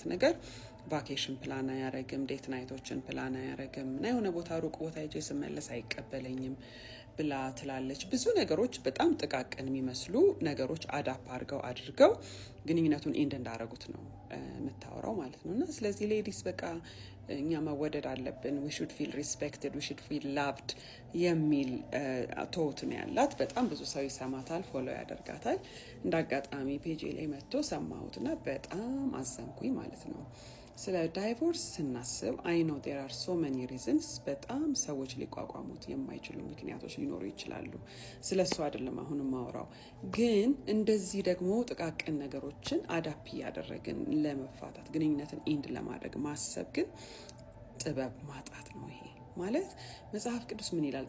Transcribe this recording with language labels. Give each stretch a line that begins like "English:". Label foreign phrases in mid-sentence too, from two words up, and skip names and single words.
Amharic: ነገር
English: vacation plan
Amharic: አያረግም፣
English: date nights plan
Amharic: አያረግም እና የሆነ ቦታ ሩቅ ቦታ ሄጄ ስመለስ አይቀበለኝም ብላ ትላለች። ብዙ ነገሮች በጣም ጥቃቅን የሚመስሉ ነገሮች አዳፕ አድርገው ግንኙነቱን ኢንድ እንዳረጉት ነው የምታወራው ማለት ነው። እና ስለዚህ ሌዲስ በቃ እኛ መወደድ አለብን፣
English: we should feel respected, we should feel
Amharic: loved የሚል ቶት ነው ያላት። በጣም ብዙ ሰው ይሰማታል፣ ፎሎ ያደርጋታል። እንዳጋጣሚ ፔጅ ላይ መጥቶ ሰማሁትና በጣም አዘንኩኝ ማለት ነው። ስለ ዳይቮርስ ስናስብ
English: I know there are so many reasons።
Amharic: በጣም ሰዎች ሊቋቋሙት የማይችሉ ምክንያቶች ሊኖሩ ይችላሉ። ስለሱ አይደለም አሁን ማውራው። ግን እንደዚህ ደግሞ ጥቃቅን ነገሮችን አዳፕ ያደረግን ለመፋታት ግንኙነትን ኢንድ ለማድረግ ማሰብ ግን ጥበብ ማጣት ነው። ይሄ ማለት መጽሐፍ ቅዱስ ምን ይላል?